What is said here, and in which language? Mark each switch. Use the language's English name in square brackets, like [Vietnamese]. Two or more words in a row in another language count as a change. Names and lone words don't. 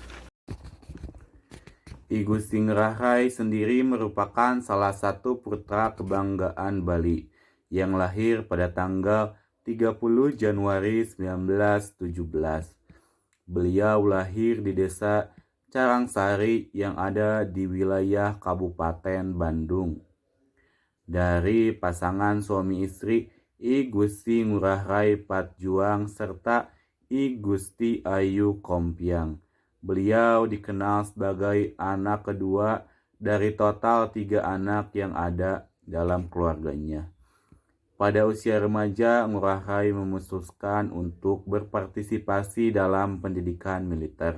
[Indonesian] I Gusti Ngurah Rai sendiri merupakan salah satu putra kebanggaan Bali yang lahir pada tanggal 30 Januari 1917. Beliau lahir di desa Carangsari yang ada di wilayah Kabupaten Bandung. Dari pasangan suami istri I Gusti Ngurah Rai Patjuang serta I Gusti Ayu Kompiang. Beliau dikenal sebagai anak kedua dari total 3 anak yang ada dalam keluarganya. Pada usia remaja, Ngurah Rai memutuskan untuk berpartisipasi dalam pendidikan militer.